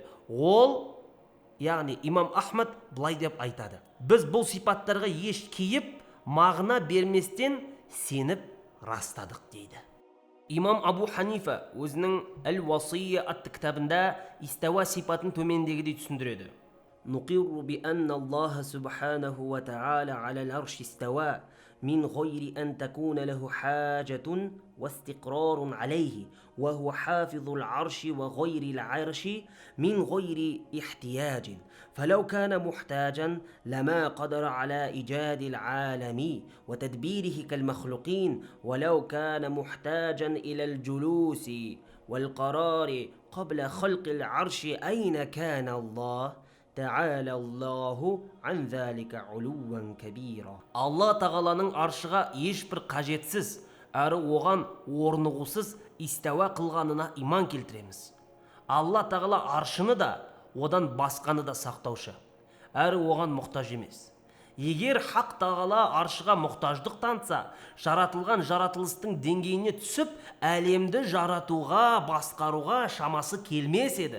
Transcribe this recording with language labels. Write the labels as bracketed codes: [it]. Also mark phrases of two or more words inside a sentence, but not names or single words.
[kk] Ол, яғни Имам Ахмад былай деп айтады: біз бұл сипаттарға еш кейіп, мағына берместен сеніп растадық дейді. Имам Абу Ханифа өзінің Әл-Васия атты кітабында истауа сипатын төмендегідей түсіндіреді: [ar] نقر بأن الله سبحانه وتعالى على العرش استوى من غير أن تكون له حاجة واستقرار عليه وهو حافظ العرش وغير العرش من غير احتياج فلو كان محتاجا لما قدر على إيجاد العالم وتدبيره كالمخلوقين ولو كان محتاجا إلى الجلوس والقرار قبل خلق العرش أين كان الله تعالى الله عن ذلك علوا كبيرا. [kk] Алла тағаланың аршыға ешбір қажетсіз әрі оған орнығусыз истауа қылғанына иман келтіреміз. Алла тағала аршыны да одан басқаны да сақтаушы әрі оған мұқтаж емес. Егер хақ тағала аршыға мұқтаждық танытса, жаратылған жаратылыстың деңгейіне түсіп әлемді жаратуға, басқаруға шамасы келмес еді.